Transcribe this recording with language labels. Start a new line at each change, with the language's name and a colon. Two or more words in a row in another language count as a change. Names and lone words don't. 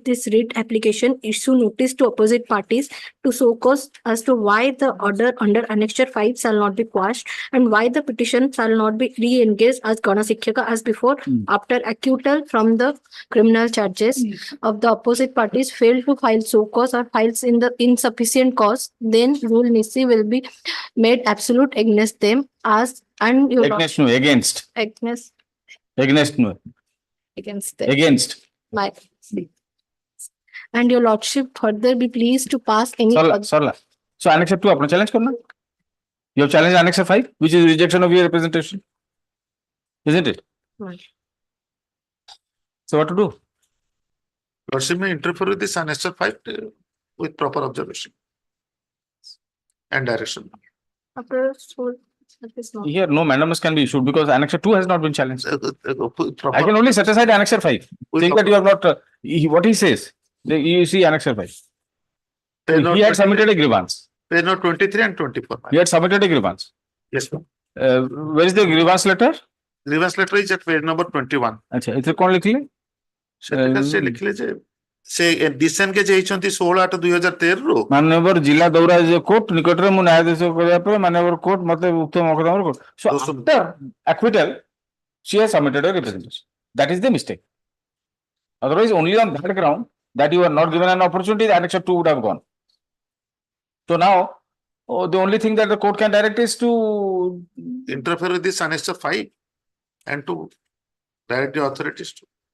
English: this writ application, issue notice to opposite parties to show cause as to why the order under Annexure 5 shall not be quashed and why the petition shall not be re-engaged as Gana Sikhyaka as before, after acquittal from the criminal charges of the opposite parties failed to file show cause or files in the insufficient cause, then rule nisi will be made absolute against them as and your Against no, against. against Against no. against them. Against. My and your lordship further be pleased to pass any Sorla. So Annexure 2
Hindi: आपने challenge करना?
English: You have challenged Annexure 5, which is rejection of your representation. Isn't it? Right. So what to do? Lordship may interfere with this Annexure 5 with proper observation and direction. after so that is not. Here, no mandamus can be issued because Annexure 2 has not been challenged. Proper- I can only set aside Annexure 5, with saying that you have not, what he says, you see Annexure 5. Page note He had 23 submitted a grievance. Page note 23 and 24. He had submitted a grievance. Yes, ma'am. Where is the grievance letter? Grievance letter is at page number 21.
Hindi: अच्छा, इथे कौन लिखले?
Odia: ସେଟା ସେ ଲେଖିଲେ ଯେ ସେ ଡିସେନଗେଜ ହେଇଛନ୍ତି 16/8/2013 ରୁ ମାନ୍ୟବର ଜିଲ୍ଲା ଦଉରା କୋର୍ଟ ନିକଟରେ ମୁଁ ନ୍ୟାୟାଧୀଶ କରିବା ପରେ ମାନ୍ୟବର କୋର୍ଟ ମତେ ଉକ୍ତ ମୋକଦ୍ଦମା କୋର୍ଟ
English: so after acquittal she has submitted a representation. That is the mistake. Otherwise only on that ground that you are not given an opportunity the Annexure 2 would have gone. So now the only thing that the court can direct is to interfere with this Annexure 5 and to direct the authorities to.